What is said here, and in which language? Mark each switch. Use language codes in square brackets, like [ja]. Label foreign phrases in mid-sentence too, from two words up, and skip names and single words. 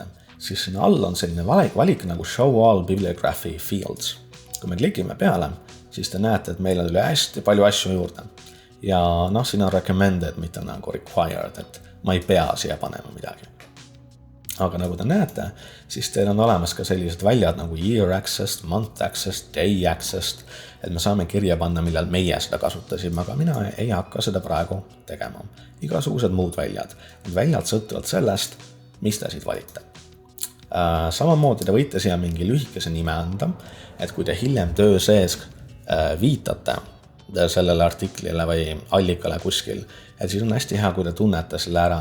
[et] Siis siin all on selline valik nagu [en] Show All Bibliography Fields. [et] Kui me klikime peale, siis te näete, et meil on üle hästi palju asju juurde. Ja siin on recommended, mitte nagu required, et ma ei pea siia panema midagi. Aga nagu te näete, siis teil on olemas ka sellised väljad nagu [en] year access, month access, day access, [et] et me saame kirja panna, millal meie seda kasutasime, aga mina ei hakka seda praegu tegema. Igasugused muud väljad. Väljad sõltuvad sellest, mis te siit valite. Samamoodi te võite siia mingi lühikese nime anda, et kui te hiljem töö sees viitate sellele artiklile või allikale kuskil, et siis on hästi hea, kui te tunnete selle ära.